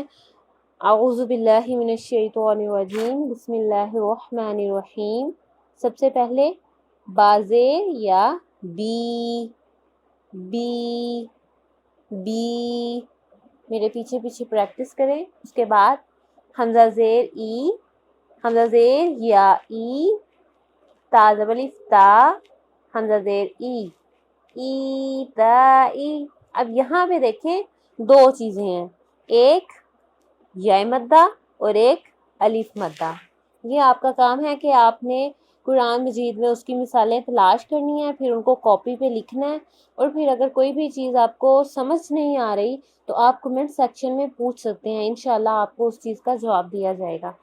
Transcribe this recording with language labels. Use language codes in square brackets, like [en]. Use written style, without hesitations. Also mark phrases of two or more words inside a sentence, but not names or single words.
[ar] اعوذ باللہ من الشیطان الرجیم. بسم اللہ الرحمن الرحیم. [ur] سب سے پہلے بازیر یا بی. بی بی میرے پیچھے پیچھے پریکٹس کریں. اس کے بعد حمزہ زیر ای، حمزہ زیر یا ای، تا زبر الف تا، حمزہ زیر ای، ای تا ای. اب یہاں پہ دیکھیں دو چیزیں ہیں، ایک یا مدہ اور ایک الف مدہ. یہ آپ کا کام ہے کہ آپ نے قرآن مجید میں اس کی مثالیں تلاش کرنی ہیں، پھر ان کو کاپی پہ لکھنا ہے. اور پھر اگر کوئی بھی چیز آپ کو سمجھ نہیں آ رہی تو آپ [en] comment section [ur] میں پوچھ سکتے ہیں، انشاءاللہ آپ کو اس چیز کا جواب دیا جائے گا.